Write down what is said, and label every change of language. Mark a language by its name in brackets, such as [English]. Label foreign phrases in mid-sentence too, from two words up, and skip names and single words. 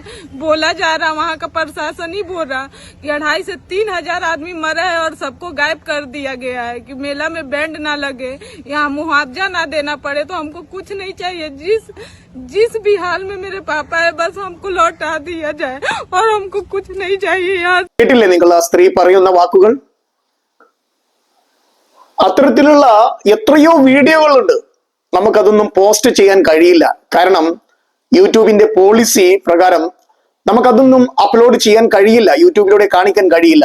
[Hindi] बोला जा रहा, वहाँ का प्रशासन ही बोल रहा कि 2,500 से 3,000 आदमी मरा है और सबको गायब कर दिया गया है, कि मेला में बैंड ना लगे, यहाँ मुआवजा ना देना पड़े। तो हमको कुछ नहीं चाहिए, जिस भी हाल में मेरे पापा है बस हमको लौटा दिया जाए और हमको कुछ नहीं चाहिए यार। [Malayalam] കേട്ടില്ലേ നിങ്ങൾ ആ സ്ത്രീ പറയുന്ന വാക്കുകൾ? അത്തരത്തിലുള്ള എത്രയോ വീഡിയോകളുണ്ട്. നമുക്കതൊന്നും പോസ്റ്റ് ചെയ്യാൻ കഴിയില്ല. കാരണം യൂട്യൂബിന്റെ പോളിസി പ്രകാരം നമുക്കതൊന്നും അപ്ലോഡ് ചെയ്യാൻ കഴിയില്ല, യൂട്യൂബിലൂടെ കാണിക്കാൻ കഴിയില്ല.